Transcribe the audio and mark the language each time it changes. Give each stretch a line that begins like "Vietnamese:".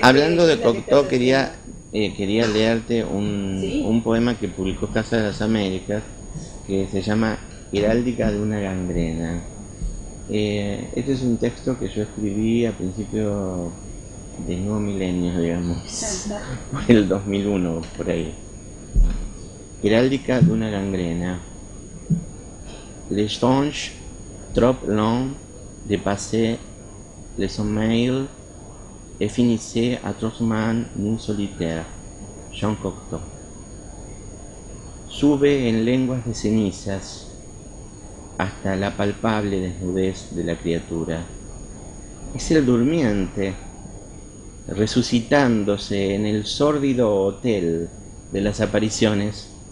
Spanish: Hablando de Cocteau, quería leerte un poema que publicó Casa de las Américas, que se llama Heráldica de una gangrena. Este es un texto que yo escribí a principio del nuevo milenio, digamos, por el 2001, por ahí. Heráldica de una gangrena.
French: Les songes trop longs dépassaient le sommeil et finissaient atrocement nun solitaire.
Spanish: Jean Cocteau. Sube en lenguas de cenizas hasta la palpable desnudez de la criatura. Es el durmiente, resucitándose en el sórdido hotel de las apariciones.